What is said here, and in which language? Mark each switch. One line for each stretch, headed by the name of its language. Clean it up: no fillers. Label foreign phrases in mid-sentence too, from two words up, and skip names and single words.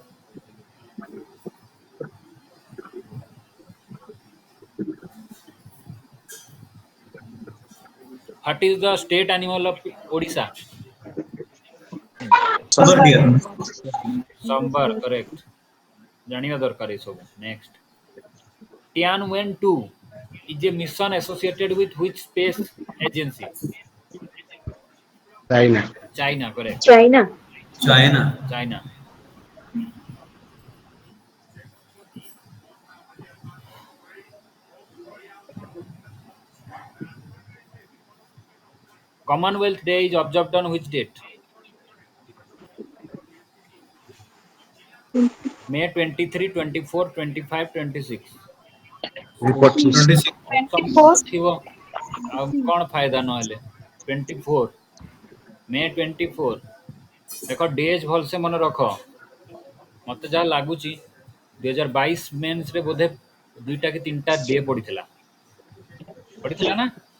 English: What is the state animal of Odisha? Super dear. Sambar, correct.
Odia: ଜାଣିବା ଦରକାର ଏ ସବୁ.
English: Next. Tianwen-2 is a mission associated with which space agency? चाइना China, correct. China. China. Commonwealth Day is observed on which date? May 23, 24, 25, 26. 25 26. ଅପସନ୍ 24
Odia: ଥିବ ଆଉ କ'ଣ ଫାଇଦା ନହେଲେ 24 ମେ 24 ଦେଖ ଡେଜ୍ ଭଲସେ ମନେ ରଖ ମତେ ଯାହା ଲାଗୁଛି 2022 ମେନ୍ସରେ ବୋଧେ 2ଟା କି 3ଟା ଡେ ପଡ଼ିଥିଲା ନା